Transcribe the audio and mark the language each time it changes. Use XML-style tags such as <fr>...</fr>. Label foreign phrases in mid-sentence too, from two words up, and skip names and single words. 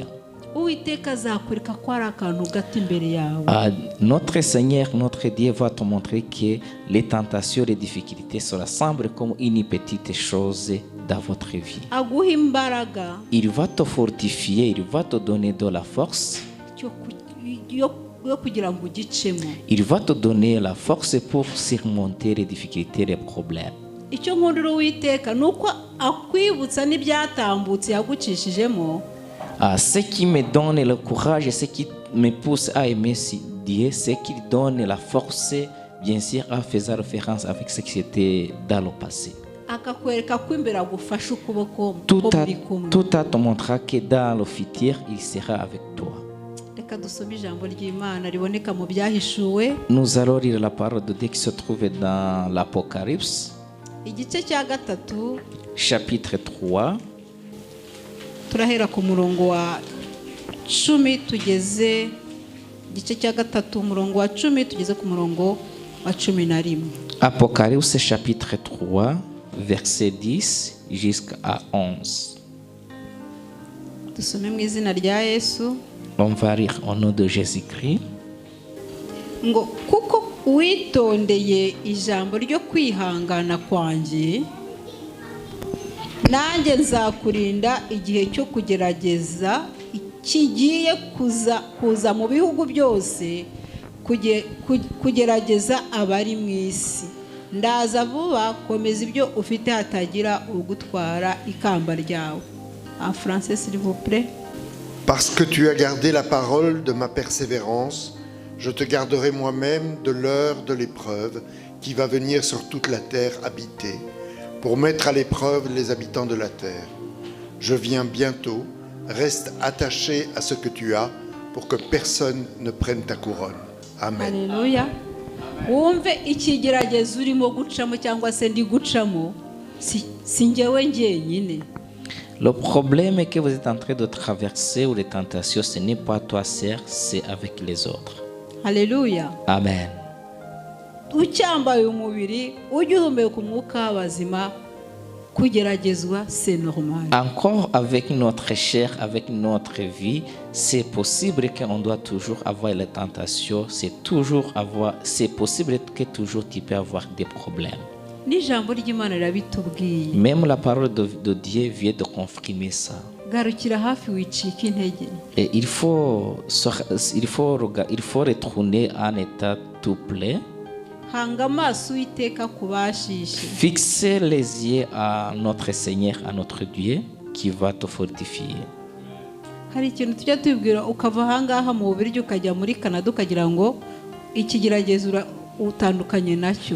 <rw>Uwiteka azakwereka ko ari akantu gato imbere yawe.</rw> <fr>Notre Seigneur, notre Dieu va te montrer que les tentations, les difficultés sera semble comme une petite chose dans votre vie.</fr> <rw>Aguha imbaraga.</rw> <fr>Il va te fortifier, il va te donner de la force. Il va te donner la force pour surmonter les difficultés, les problèmes.</fr> <rw>Icyo nkundira Uwiteka nuko akwibutsa n'ibyatambutse yagucishijemo.</rw> <fr>Ce qui me donne le courage et ce qui me pousse à aimer Dieu, c'est qu'il donne la force, bien sûr, en faisant référence avec ce qui était dans le passé. Tout à te montrer que dans le futur, il sera avec toi. Nous allons lire la parole de Dieu qui se trouve dans l'Apocalypse, chapitre 3.</fr> <rw>Turahera ku murongo wa 10 tugeze igice cya gatatu umurongo wa 10 tugeze ku murongo wa 11.</rw> <fr>Apocalypse chapitre 3, verset 10 jusqu'à 11.</fr> <rw>Dusome mu izina rya Yesu.</rw> <fr>On va lire au nom de Jésus-Christ.</fr> <rw>Ngo kuko witondeye ijambo ryo kwihangana kwanjye, nanjye nzakurinda igihe cyo kugerageza kigiye kuza mu bihugu byose kugerageza abari mu isi. Ndaza vuba, komeza ibyo ufite hatagira ugutwara ikamba ryawe.</rw> <fr>En français s'il vous plaît. Parce que tu as gardé la parole de ma persévérance, je te garderai moi-même de l'heure de l'épreuve qui va venir sur toute la terre habitée, pour mettre à l'épreuve les habitants de la terre. Je viens bientôt, reste attaché à ce que tu as, pour que personne ne prenne ta couronne. Amen. Alléluia.</fr> <rw>Wumve ikigeragezo urimo gucamo cyangwa se ndi gucamo, si njyewe njyenyine.</rw> <fr>Le problème que vous êtes en train de traverser ou les tentations, ce n'est pas toi seul, c'est avec les autres. Alléluia. Amen.</fr> <rw>Ucyambaye umubiri ujye uhumeka umwuka w'abazima, kugeragezwa</rw> <fr>c'est normal. Encore avec notre chair, avec notre vie, c'est possible qu'on doit toujours avoir les tentations, c'est possible que toujours tu peux avoir des problèmes.</fr> <rw>N'ijambo ry'Imana rirabitubwiye.</rw> <fr>Même la parole de Dieu vient de confirmer ça.</fr> <rw>Garukira hafi wicika intege.</rw> <fr>Et il faut retourner en état tout plein.</fr> <rw>Hanga amaso Uwiteka kubashishe.</rw> <fr>Fixer les yeux à notre Seigneur, à notre Dieu, qui va te fortifier.</fr> <rw>Hari ikintu tujya tubwira ukava ahangaha mu Bubiligi ukajya muri Canada ukagira ngo ikigeragezo utandukanye nacyo.</rw>